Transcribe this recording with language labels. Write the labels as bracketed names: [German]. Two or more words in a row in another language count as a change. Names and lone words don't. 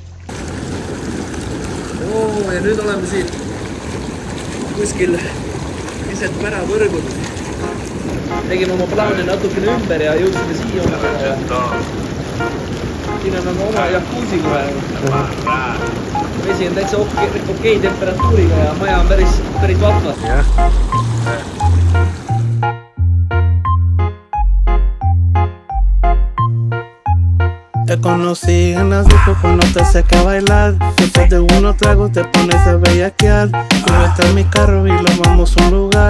[Estonian] Ja nüüd oleme siin kuskil keset märavõrgud. Tegime oma plaani natukene ümber ja jõudsime siia oma. Siin on nagu oma jacuzzi kohe. Vesi on täitsa okei temperatuuriga ja maja on päris vahva. [Spanish] Te conocí en la disco cuando te saqué a bailar. Después de unos tragos te pones a bellaquear. Súbete a mi carro y lo vamos a un lugar.